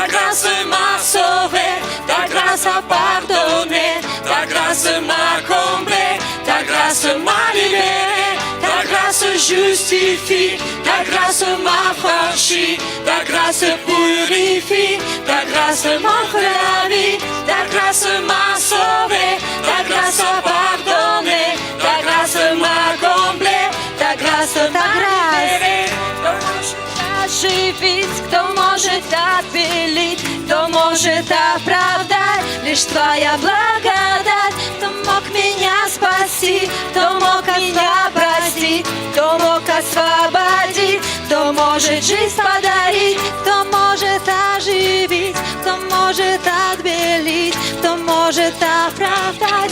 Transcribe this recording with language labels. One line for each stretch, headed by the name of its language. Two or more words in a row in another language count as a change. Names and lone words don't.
French: grâce m'a sauvé, ta grâce a pardonné, ta grâce m'a comblé, ta grâce m'a libéré, ta grâce justifie, ta grâce m'affranchit, ta grâce purifie, ta grâce m'offre la vie, ta grâce m'a sauvé, ta grâce a pardonné, ta grâce m'a comblé, ta grâce m'a libéré.
Russian: Оживить, кто может отбелить, кто может оправдать, лишь Твоя благодать, кто мог меня спасти, кто мог меня простить, кто мог освободить, кто может жизнь подарить, кто может оживить, кто может отбелить, кто может оправдать,